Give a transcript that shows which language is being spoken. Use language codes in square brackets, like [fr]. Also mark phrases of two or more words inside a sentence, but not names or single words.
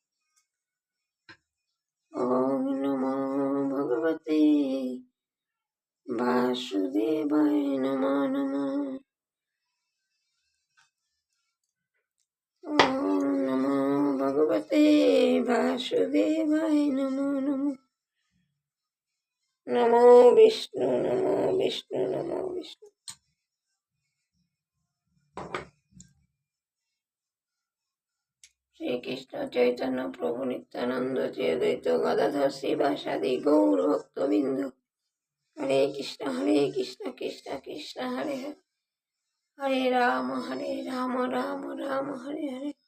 [sa] ওম নমো ভগবতে বাসুদেবায় নমো নমঃ। ওম নমো ভগবতে বাসুদেবায় নমো নমঃ। নমো বিষ্ণু নমো বিষ্ণু নমো বিষ্ণু। শ্রীকৃষ্ণ চৈতন্য প্রভু নিত্যানন্দ শ্রী অদ্বৈত গদাধর শ্রীবাসাদি গৌর ভক্তবৃন্দ। হরে কৃষ্ণ কৃষ্ণ কৃষ্ণ হরে হরে, হরে রাম রাম রাম হরে হরে।